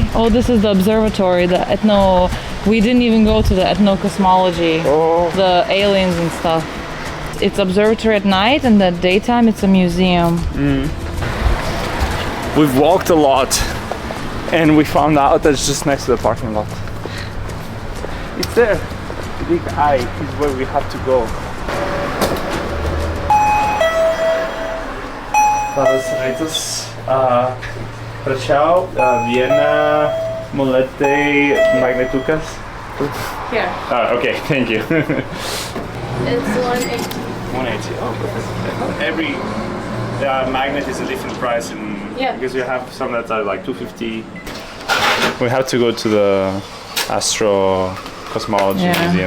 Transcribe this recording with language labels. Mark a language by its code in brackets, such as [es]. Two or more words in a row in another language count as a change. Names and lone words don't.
[en] Oh, this is the observatory, we didn't even go to the ethnocosmology, the aliens and stuff. It's observatory at night, and at daytime it's a museum. We've walked a lot, and we found out that it's just next to the parking lot. It's there. The big eye is where we have to go. [lt] Labas rytas. Prašiau vieną Molėtai magnetukas. [en] Here. Okay, thank you. It's 180. 180. Oh, perfect. Every magnet is a different price, because you have some that are like 250. We have to go to the Astronomical Museum.